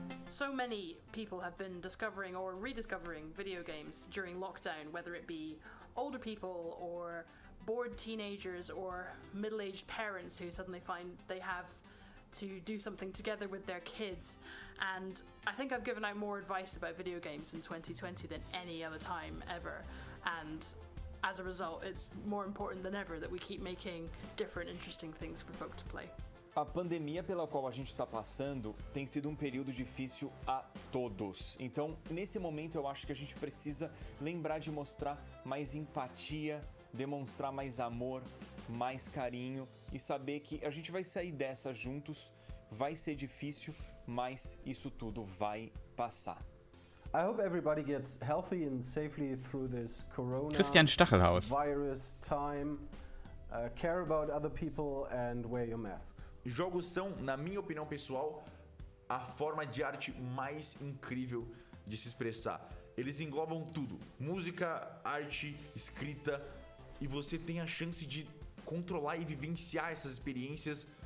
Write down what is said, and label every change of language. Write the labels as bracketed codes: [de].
[en] So many people have been discovering or rediscovering video games during lockdown, whether it be older people or bored teenagers or middle-aged parents who suddenly find they have to do something together with their kids. And I think I've given out more advice about video games in 2020 than any other time ever. And as a result, it's more important than ever that we keep making different, interesting things for folk to play. [pt] A pandemia pela qual a gente está passando tem sido um período difícil a todos. Então, nesse momento, eu acho que a gente precisa lembrar de mostrar mais empatia, demonstrar mais amor, mais carinho e saber que a gente vai sair dessa juntos. Vai ser difícil, mas isso tudo vai passar. [en] I hope everybody gets healthy and safely through this corona Christian Stachelhaus. virus time. Care about other people and wear your masks. [pt] Jogos são, na minha opinião pessoal, a forma de arte mais incrível de se expressar. Eles englobam tudo: música, arte, escrita, e você tem a chance de controlar e vivenciar essas experiências.